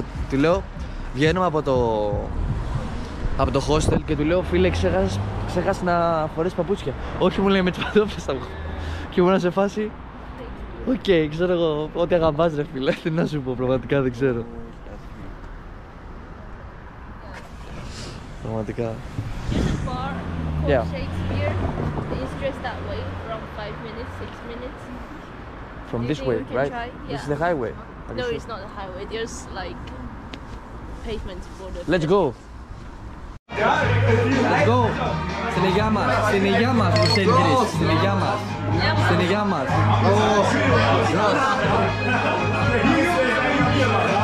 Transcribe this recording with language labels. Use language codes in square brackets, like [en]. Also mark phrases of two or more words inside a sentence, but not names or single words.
[el] Του λέω, βγαίνουμε από το hostel και του λέω φίλε ξέχασε να φορέσει παπούτσια. Όχι μου λέει με τις παντόφλες θα βγω. Και ήμουν σε φάση, οκ, ξέρω εγώ, ό,τι αγαπάς ρε φίλε, τι να σου πω, πραγματικά δεν ξέρω. Πραγματικά. [en] Yeah. Shakespeare is dressed that way from 5 minutes, 6 minutes. From this way, right? Yeah. This is the highway. No, it's not the highway. There's like pavement for the. Let's go. Let's go. [el] Στην υγειά μας, στην υγειά μας, στην υγειά μας, στην υγειά μας.